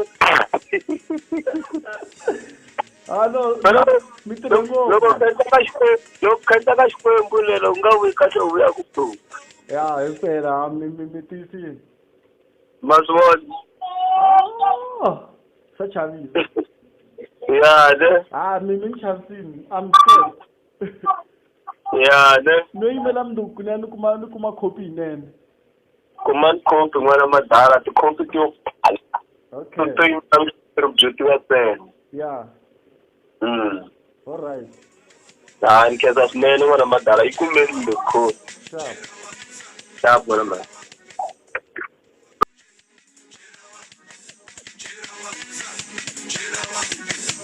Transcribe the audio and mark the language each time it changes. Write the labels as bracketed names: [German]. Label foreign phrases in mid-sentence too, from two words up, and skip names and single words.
[Tsonga] Hello, mi tirha ngopfu. Loko khendla ka Xikwembu lero u nga vuyi kahle u vuya ku pfuka. Ya, himpela mi tiyisile. Ma swi vona? Swa chavisa. Ya ne. Mi ni chavisini. [English] I'm scared. [Tsonga] Ya ne. No yimela mundzuku ni kuma khopi yinene. Kuma khopi n'wana madala tikhopi to [English] Okay. [Tsonga] to yimela byo tsena. [English] Yeah. All right. [Tsonga] Ni khensa swinene n'wana madala yi kumeni lokho. Sharp n'wana madala.